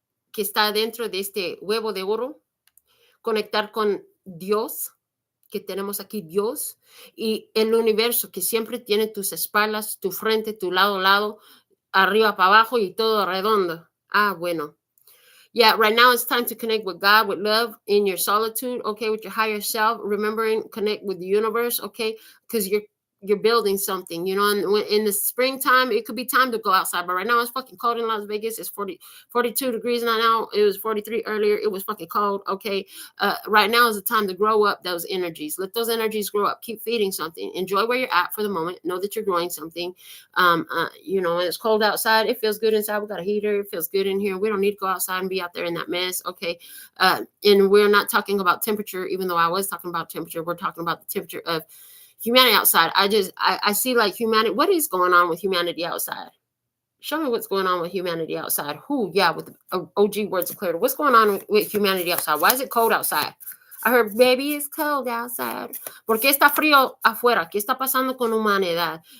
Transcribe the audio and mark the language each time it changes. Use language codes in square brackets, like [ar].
[es] que está dentro de este huevo de oro, conectar con Dios, que tenemos aquí Dios, y el universo que siempre tiene tus espaldas, tu frente, tu lado, arriba para abajo y todo redondo. Bueno. [en] Yeah, right now it's time to connect with God, with love, in your solitude, okay, with your higher self, remembering, connect with the universe, okay, because you're building something, and in the springtime, it could be time to go outside, but right now it's fucking cold in Las Vegas. It's 42 degrees now. It was 43 earlier. It was fucking cold, okay. Right now is the time to grow up those energies. Let those energies grow up. Keep feeding something. Enjoy where you're at for the moment. Know that you're growing something. It's cold outside. It feels good inside. We got a heater. It feels good in here. We don't need to go outside and be out there in that mess, okay. And we're not talking about temperature, even though I was talking about temperature. We're talking about the temperature of humanity outside. I see like humanity. What is going on with humanity outside? Show me what's going on with humanity outside. With the OG words of clarity. What's going on with humanity outside? Why is it cold outside? I heard, baby, it's cold outside. [es] ¿Por qué está frío afuera? ¿Qué está pasando con humanidad?